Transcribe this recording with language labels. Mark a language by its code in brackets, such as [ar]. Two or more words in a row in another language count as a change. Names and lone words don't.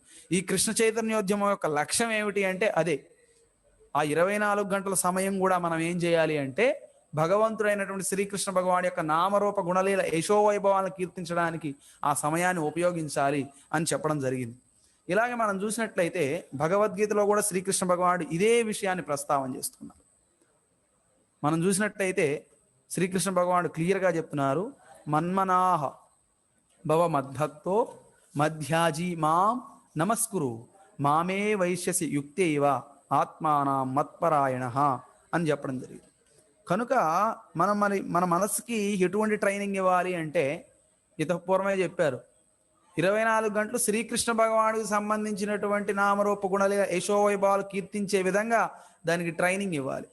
[te] ఈ కృష్ణ చైతన్యోద్యమం యొక్క లక్ష్యం ఏమిటి అంటే అదే. ఆ 24 గంటల సమయం కూడా మనం ఏం చేయాలి అంటే భగవంతుడైనటువంటి శ్రీకృష్ణ భగవాన్ యొక్క నామరూప గుణలీల యశోవైభవాలను కీర్తించడానికి ఆ సమయాన్ని ఉపయోగించాలి అని చెప్పడం జరిగింది. ఇలాగే మనం చూసినట్లయితే భగవద్గీతలో కూడా శ్రీకృష్ణ భగవానుడు ఇదే విషయాన్ని ప్రస్తావన చేస్తున్నారు. మనం చూసినట్లయితే శ్రీకృష్ణ భగవానుడు క్లియర్గా చెప్తున్నారు, [sa] మన్మనాహ భవ మద్భక్తో మధ్యాజీ మాం నమస్కురు మామే వైశ్యసి యుక్తైవ ఆత్మానం మత్పరాయణ [te] అని చెప్పడం జరిగింది. కనుక మన మనసుకి ఎటువంటి ట్రైనింగ్ ఇవ్వాలి అంటే పూర్వమే చెప్పారు, 24 గంటలు శ్రీకృష్ణ భగవానుడికి సంబంధించినటువంటి నామరూప గుణాల యశోవైభవాలు కీర్తించే విధంగా దానికి ట్రైనింగ్ ఇవ్వాలి.